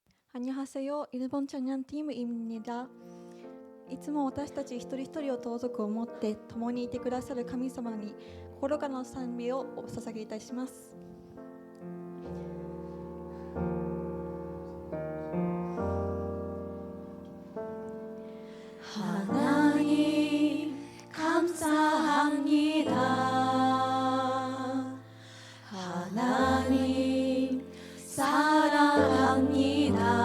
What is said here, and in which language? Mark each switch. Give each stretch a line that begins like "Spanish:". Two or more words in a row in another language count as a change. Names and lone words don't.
Korean: 안녕하세요. 일본 청년 팀입니다.
Japanese: いつも私たち一人一人を盗賊を持って共にいてくださる神様に心からの賛美をお捧げいたします。
Korean: 하나님 감사합니다. 하나님 사랑합니다.